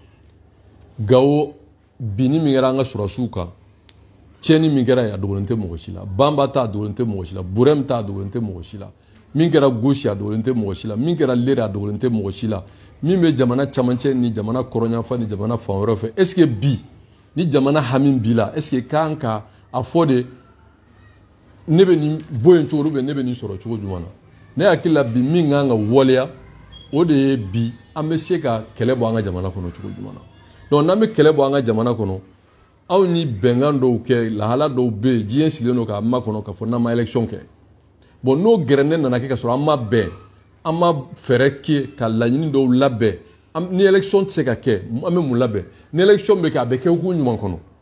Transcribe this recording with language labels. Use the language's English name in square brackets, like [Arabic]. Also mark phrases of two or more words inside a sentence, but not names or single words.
[Bambara] Gawo binni min kɛra an ka sɔrɔsiw kan tiɲɛni min kɛra yen a dogolen tɛ mɔgɔ si la Banba ta a dogolen tɛ mɔgɔ si la Burɛmu ta a dogolen tɛ mɔgɔ si la min kɛra gauche a dogolen tɛ mɔgɔ si la min kɛra lere a dogolen tɛ mɔgɔ si la min bɛ jamana camancɛ ni jamana kɔrɔnyanfan ni jamana fan wɛrɛw fɛ [French] est ce que [Bambara] bi ni jamana hami b'i la [French] est ce que [Bambara] kan ka a fɔ de ne bɛ nin bɔ yen cogo ne bɛ nin sɔrɔ cogo jumɛn na ne hakili la bi min kan ka waleya o de ye bi an bɛ se ka kɛlɛ bɔ an ka jamana kɔnɔ cogo jumɛn na donc n'an bɛ kɛlɛ bɔ an ka jamana kɔnɔ aw ni bɛnkan dɔw kɛ lahala dɔw bɛ yen diɲɛ sigilen don k'a makɔnɔ k'a fɔ n'an ma élection kɛ bon n'o gɛrɛndɛ nana kɛ ka sɔrɔ an ma bɛn an ma fɛɛrɛ kɛ ka laɲini dɔw labɛn ni élection tɛ se ka kɛ an bɛ mun labɛn ni élection bɛ kɛ a bɛ kɛ hukumu ɲuman kɔnɔ